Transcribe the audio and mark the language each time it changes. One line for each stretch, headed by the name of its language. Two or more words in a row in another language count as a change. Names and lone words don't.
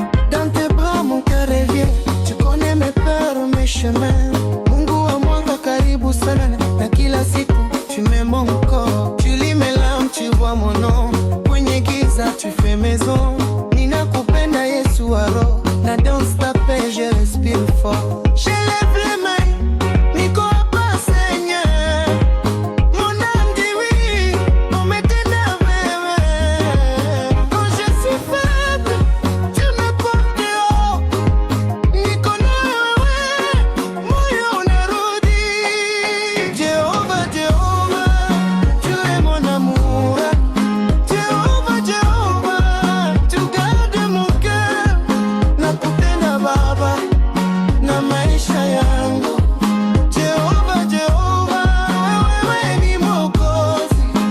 French: Dans tes bras, mon cœur revient. Tu connais mes peurs, mes chemins.
Swahili: Mungu wa mwanga, karibu sana. Na kila siku,
French: tu mets mon corps. Tu lis mes larmes, tu vois mon nom.
Swahili: Kwenye giza,
French: tu fais maison.
Swahili: Ninakupenda, Yesu wa roho.
French: Na dans ta paix, je respire fort. Je lève les mains,
Swahili: niko hapa,
French: Seigneur. Mon âme dit oui,
Swahili: umetenda mema.
French: Quand je suis faible, tu me portes haut.
Swahili: Niko na wewe, moyo unarudi.
French: Jehova, Jehova, tu es mon amour. Jehova, Jehova, tu gardes mon cœur.
Swahili: Nakupenda Baba na maisha yangu. Jehova, Jehova, wewe ni Mwokozi.